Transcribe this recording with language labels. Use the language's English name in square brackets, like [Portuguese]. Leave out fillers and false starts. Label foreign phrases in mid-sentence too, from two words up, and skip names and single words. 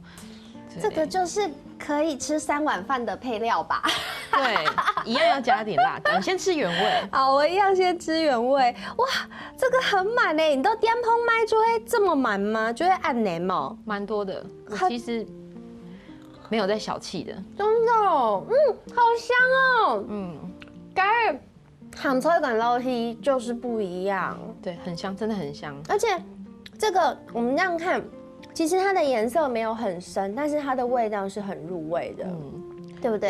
[Chinese] 這個就是可以吃3碗飯的配料吧？對，一樣要加點辣的。你先吃原味。好，我一樣先吃原味。哇，這個很滿誒！你到店鋪賣就會這麼滿嗎？就會按年嗎？蠻多的。我其實沒有在小氣的。真的，好香哦。跟杭菜跟肉絲就是不一樣。對，很香，真的很香。而且這個我們這樣看。其實它的顏色沒有很深，但是它的味道是很入味的，對不對？